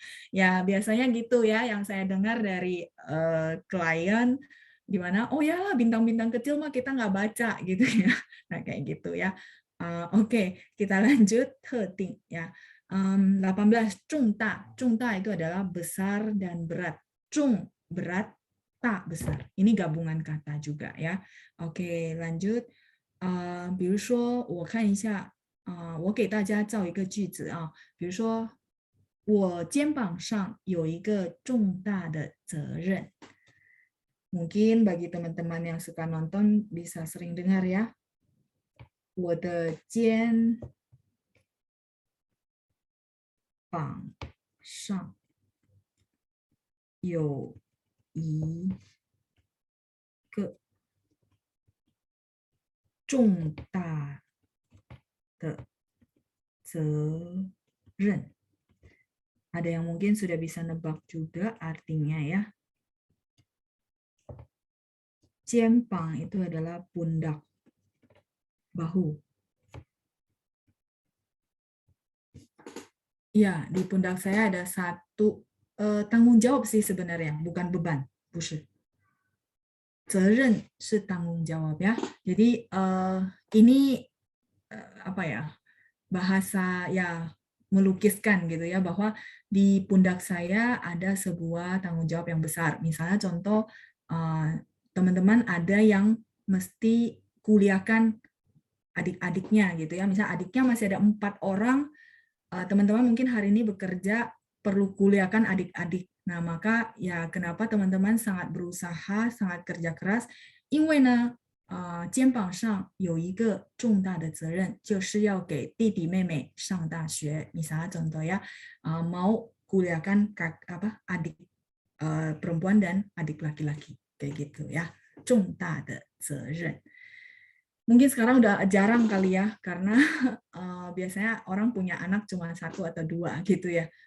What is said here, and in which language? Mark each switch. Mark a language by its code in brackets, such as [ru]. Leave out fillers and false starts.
[id] Ya, biasanya gitu ya yang saya dengar dari klien di mana oh ya bintang-bintang kecil mah kita nggak baca gitu ya. Nah, kayak gitu ya. Oke, kita lanjut 特定 ya. 18 重大itu adalah besar dan berat. 重 berat, tak besar. Ini gabungan kata juga ya. Oke, lanjut. [zh] 比如说我看一下我给大家造一个句子啊，比如说我肩膀上有一个重大的责任. [id] Mungkin bagi teman-teman yang suka nonton bisa sering dengar ya. [zh] 我的肩膀上有一个重大的责任. [id] Ada yang mungkin sudah bisa nebak juga artinya ya. 肩膀 itu adalah pundak, bahu. Ya, di pundak saya ada satu tanggung jawab sih sebenarnya, bukan beban, 不是. [zh] 责任是 [id] tanggung jawab ya. Jadi ini apa ya? Bahasa ya melukiskan gitu ya bahwa di pundak saya ada sebuah tanggung jawab yang besar. Misalnya contoh teman-teman ada yang mesti kuliahkan adik-adiknya gitu ya. Misalnya adiknya masih ada 4 orang, teman-teman mungkin hari ini bekerja perlu kuliahkan adik-adik. Nah, maka ya kenapa teman-teman sangat berusaha, sangat kerja keras? [zh] 因为呢肩膀上有一个重大的责任，就是要给弟弟妹妹上大学。 [id] Misalnya contoh ya, mau kuliahkan adik perempuan dan adik laki-laki kayak gitu ya. [zh] 重大的责任. [id] Mungkin sekarang udah jarang kali ya, karena biasanya orang punya anak cuma 1 atau 2 gitu ya.